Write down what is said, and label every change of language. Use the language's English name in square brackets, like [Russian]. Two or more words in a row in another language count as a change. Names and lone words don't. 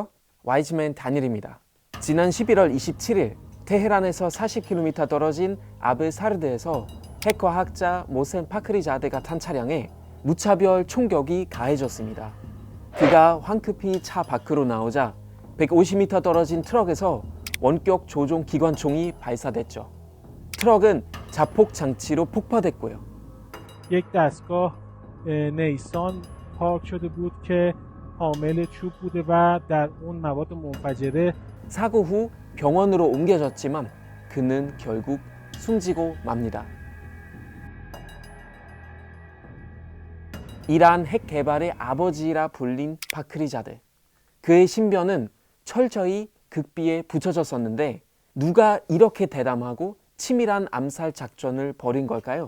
[Korean] 와이즈맨 다니엘입니다. 지난 11월 27일 테헤란에서 40km 떨어진 아브사르드에서 핵과학자 모센 파크리자데가 탄 차량에 무차별 총격이 가해졌습니다. 그가 황급히 차 밖으로 나오자 150m 떨어진 트럭에서 원격 조종 기관총이 발사됐죠. 트럭은 자폭 장치로 폭파됐고요. [Persian] یک دستگاه نیسان پارک شده بود که حامل چوب بوده و در اون مواد منفجره. [Korean] 사고 후 병원으로 옮겨졌지만 그는 결국 숨지고 맙니다. 이란 핵 개발의 아버지라 불린 파크리자데. 그의 신변은 철저히 극비에 붙여졌었는데 누가 이렇게 대담하고 치밀한 암살 작전을 벌인 걸까요?